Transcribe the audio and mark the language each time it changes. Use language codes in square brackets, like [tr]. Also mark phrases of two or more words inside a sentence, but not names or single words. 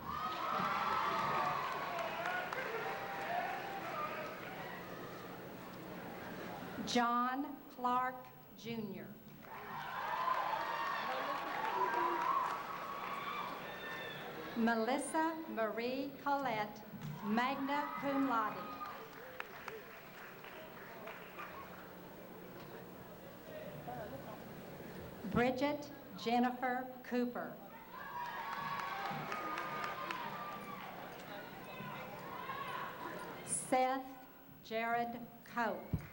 [en] John Clark Jr. Melissa Marie Collette, [la] magna cum laude. [en] Bridget Jennifer Cooper. Seth Jared Cope.